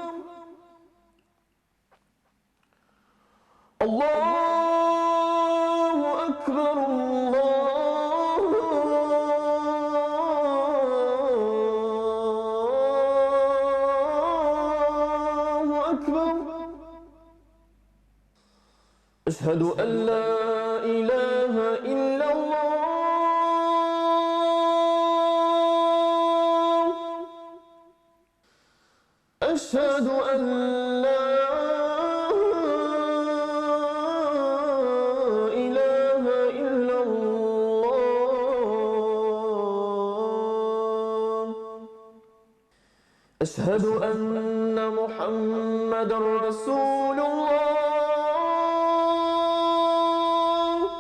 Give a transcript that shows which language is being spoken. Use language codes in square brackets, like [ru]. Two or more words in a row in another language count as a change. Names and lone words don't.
[ar] الله أكبر، الله أكبر. أشهد أن لا إله إلا الله. أشهد أن لا إله إلا الله أشهد أن محمد رسول الله.